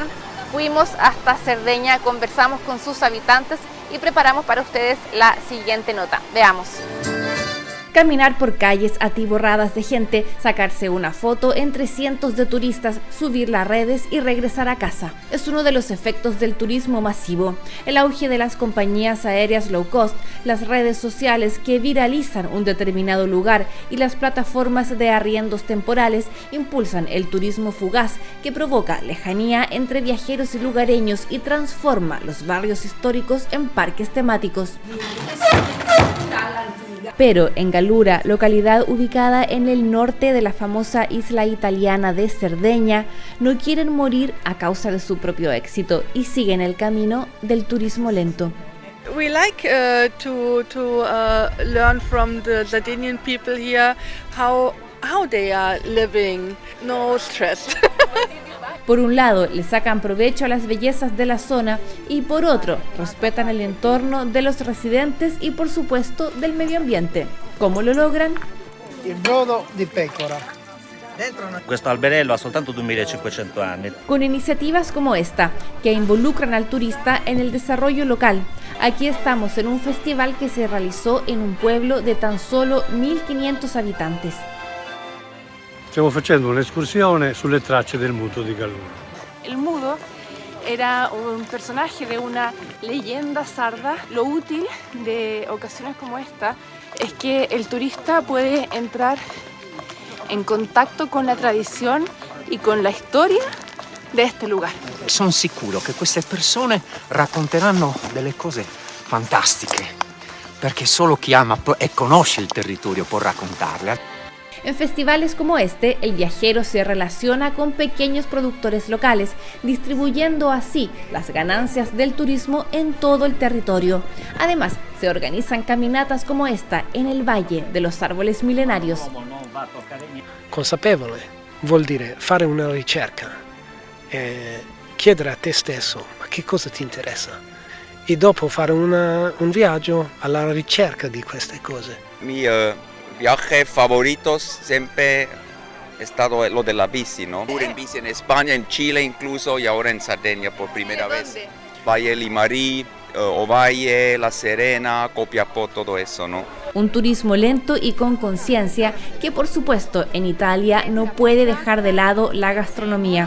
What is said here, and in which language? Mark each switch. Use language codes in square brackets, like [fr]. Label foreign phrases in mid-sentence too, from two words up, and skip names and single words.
[es] Fuimos hasta Cerdeña, conversamos con sus habitantes y preparamos para ustedes la siguiente nota. Veamos. Caminar por calles atiborradas de gente, sacarse una foto entre cientos de turistas, subirla a redes y regresar a casa. Es uno de los efectos del turismo masivo. El auge de las compañías aéreas [en] low cost, [es] las redes sociales que viralizan un determinado lugar y las plataformas de arriendos temporales impulsan el turismo fugaz, que provoca lejanía entre viajeros y lugareños y transforma los barrios históricos en parques temáticos. Pero en Gallura, localidad ubicada en el norte de la famosa isla italiana de Cerdeña, no quieren morir a causa de su propio éxito y siguen el camino del turismo lento. [en] We like to learn from the Sardinian people here how they are living, no stress. [es] Por un lado, le sacan provecho a las bellezas de la zona y por otro, respetan el entorno de los residentes y por supuesto del medio ambiente. ¿Cómo lo logran? [it] Il brodo di pecora. Questo alberello ha soltanto 2500 anni. [es] Con iniciativas como esta, que involucran al turista en el desarrollo local. Aquí estamos en un festival que se realizó en un pueblo de tan solo 1500 habitantes. [it] Stiamo facendo un'escursione sulle tracce del muto di Gallura. [es] El mudo era un personaje de una leyenda sarda. Lo útil de ocasiones como esta es que el turista puede entrar en contacto con la tradición y con la historia de este lugar. [it] Sono sicuro che queste persone racconteranno delle cose fantastiche, perché solo chi ama e conosce il territorio può raccontarle. [es] En festivales como este, el viajero se relaciona con pequeños productores locales, distribuyendo así las ganancias del turismo en todo el territorio. Además, se organizan caminatas como esta en el Valle de los Árboles Milenarios. [it] Consapevole vuol dire fare una ricerca, chiedere a te stesso ma che cosa ti interessa e dopo fare un viaggio alla ricerca di queste cose. [es] Viaje favoritos siempre he estado lo de la bici, ¿no? En bici en España, en Chile incluso y ahora en Sardeña por primera vez. Valle Limarí, Ovalle, La Serena, Copiapó, todo eso, ¿no? Un turismo lento y con conciencia que por supuesto en Italia no puede dejar de lado la gastronomía.